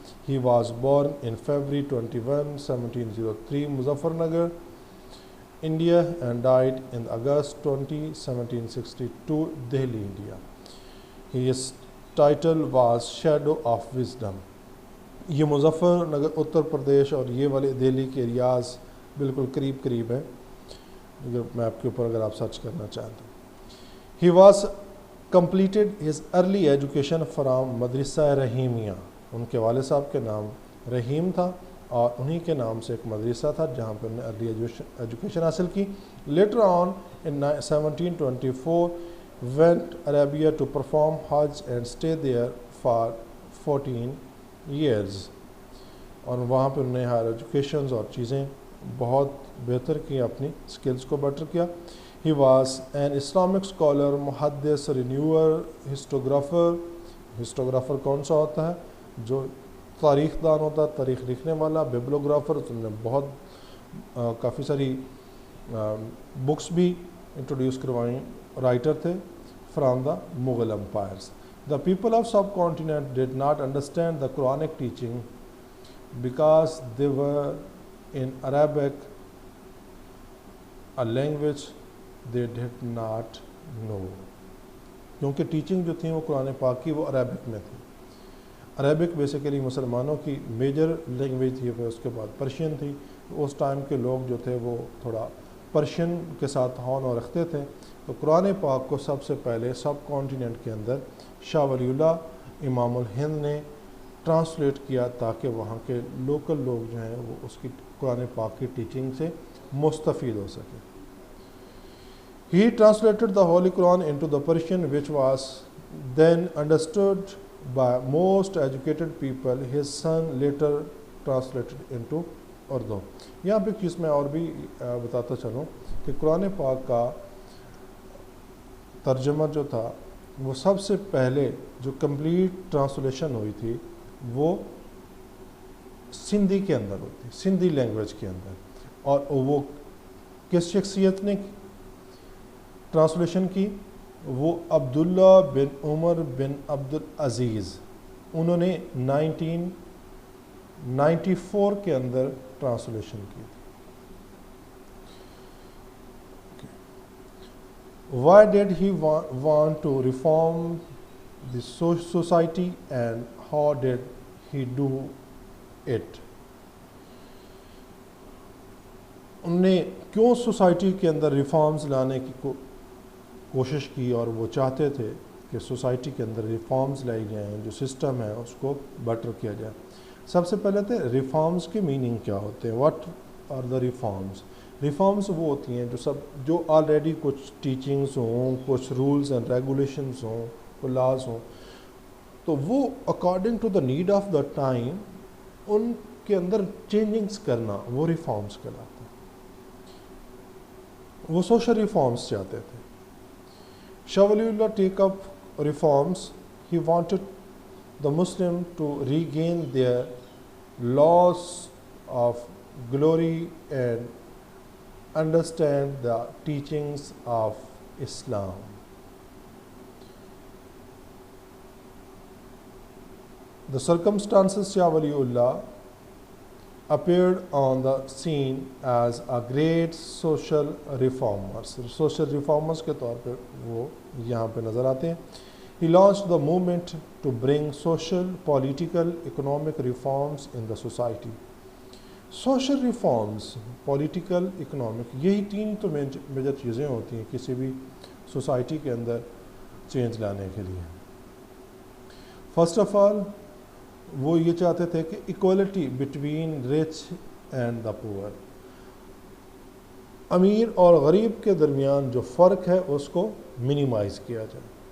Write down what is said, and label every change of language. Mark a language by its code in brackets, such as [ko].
[en] He was born in February 21, 1703, Muzaffarnagar, India, and died in August 20, 1762, Delhi, India. His title was Shadow of Wisdom. [ur] یہ مظفر نگر اتر پردیش اور یہ والے دہلی کے areas بالکل قریب قریب ہیں اگر میپ کے اوپر اگر آپ سرچ کرنا چاہیں تو. [en] He was completed his early education from Madrasa Rahimiyah. [ur] ان کے والد صاحب کے نام رحیم تھا اور انہی کے نام سے ایک مدرسہ تھا جہاں پہ انہوں نے ارلی ایجوکیشن حاصل کی. [en] Later on in 1724 went Arabia to perform Hajj and stayed there for 14 years. [ur] اور وہاں پہ انہوں نے ہائر ایجوکیشنز اور چیزیں بہت بہتر کی, اپنی سکلز کو بیٹر کیا. [en] He was an Islamic scholar, محدث, renewer, historiographer. [ur] ہسٹوگرافر کون سا ہوتا ہے؟ جو تاریخ دان ہوتا ہے, تاریخ لکھنے والا. بیبلوگرافر, انہوں نے بہت کافی ساری بکس بھی انٹروڈیوس کروائیں. [en] Writer تھے from the Mughal empires. The people of subcontinent did not understand the Quranic teaching because they were in Arabic, a language they did not know. [ur] کیونکہ ٹیچنگ جو تھیں وہ قرآن پاک کی وہ عربک میں تھی. عربک بیسیکلی مسلمانوں کی میجر لینگویج تھی, پھر اس کے بعد پرشین تھی. اس ٹائم کے لوگ جو تھے وہ تھوڑا پرشین کے ساتھ ہون رکھتے تھے. تو قرآن پاک کو سب سے پہلے سب کانٹیننٹ کے اندر شاہ ولی اللہ امام الہند نے ٹرانسلیٹ کیا تاکہ وہاں کے لوکل لوگ جو ہیں وہ اس کی قرآن پاک کی ٹیچنگ سے مستفید ہو سکے. [en] He translated the Holy Quran into the Persian, which was then understood by most educated people. His son later translated into Urdu. [ur] یہاں پہ ایک چیز میں اور بھی بتاتا چلوں کہ قرآن پاک کا ترجمہ جو تھا وہ سب سے پہلے جو کمپلیٹ ٹرانسلیشن ہوئی تھی وہ سندھی کے اندر ہوئی تھی, سندھی لینگویج کے اندر. اور وہ کس شخصیت نے ٹرانسلیشن کی؟ وہ عبداللہ بن عمر بن عبدالعزیز. انہوں نے 1994 کے اندر ٹرانسلیشن کی تھی. [en] Why did he want to reform the society and how did he do it? [ur] انہوں نے کیوں سوسائٹی کے اندر ریفارمز لانے کی کوشش کی اور وہ چاہتے تھے کہ سوسائٹی کے اندر ریفارمز لائی جائیں, جو سسٹم ہے اس کو بیٹر کیا جائے. سب سے پہلے تھے ریفارمز کے میننگ کیا ہوتے ہیں. [en] What are the reforms? [ur] Reforms وہ ہوتی ہیں جو آلریڈی کچھ ٹیچنگز ہوں, کچھ رولز اینڈ ریگولیشنز ہوں, کوئی لاز ہوں, تو وہ [en] according to the need of the time [ur] ان کے اندر چینجنگز کرنا وہ ریفارمز کہلاتے ہیں. وہ سوشل ریفارمز چاہتے تھے. [en] Shah Waliullah take up reforms. He wanted the Muslim to regain their loss of glory and understand the teachings of Islam. The circumstances Shah Waliullah appeared on the scene as a great social reformers. [ur] Social reformers کے طور پہ وہ یہاں پہ نظر آتے ہیں. [en] He launched the movement to bring social, political, economic reforms in the society. [ur] Social reforms, political, economic, یہی تین تو میجر چیزیں ہوتی ہیں کسی بھی سوسائٹی کے اندر چینج لانے کے لیے. [en] first of all [ur] وہ یہ چاہتے تھے کہ [en] equality between rich and the poor, [ur] امیر اور غریب کے درمیان جو فرق ہے اس کو منیمائز کیا جائے.